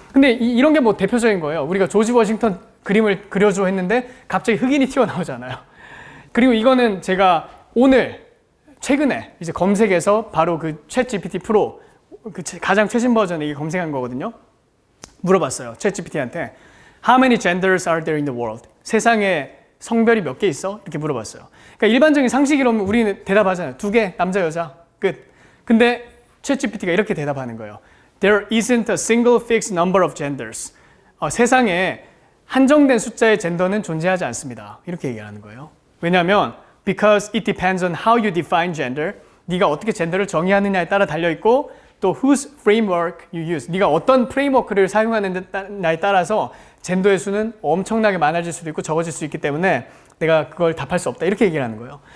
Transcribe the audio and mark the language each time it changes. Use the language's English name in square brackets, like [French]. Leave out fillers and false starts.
[Korean] 근데 이런 게 뭐 대표적인 거예요. 우리가 조지 워싱턴 그림을 그려줘 했는데 갑자기 흑인이 튀어나오잖아요. 그리고 이거는 제가 오늘 최근에 이제 검색해서 바로 그 챗GPT 프로 그 가장 최신 버전에 이게 검색한 거거든요. 물어봤어요. 챗GPT한테 [English] How many genders are there in the world? [Korean] 세상에 성별이 몇 개 있어? 이렇게 물어봤어요. 그러니까 일반적인 상식이라면 우리는 대답하잖아요. 2개, 남자, 여자, 끝. 근데 챗GPT가 이렇게 대답하는 거예요. [English] There isn't a single fixed number of genders. [Korean] 세상에 한정된 숫자의 젠더는 존재하지 않습니다. 이렇게 얘기하는 거예요. 왜냐하면 [English] because it depends on how you define gender. [Korean] 네가 어떻게 젠더를 정의하느냐에 따라 달려있고 또 [English] whose framework you use. [Korean] 네가 어떤 프레임워크를 사용하느냐에 따라서 젠더의 수는 엄청나게 많아질 수도 있고 적어질 수 있기 때문에 내가 그걸 답할 수 없다. 이렇게 얘기를 하는 거예요.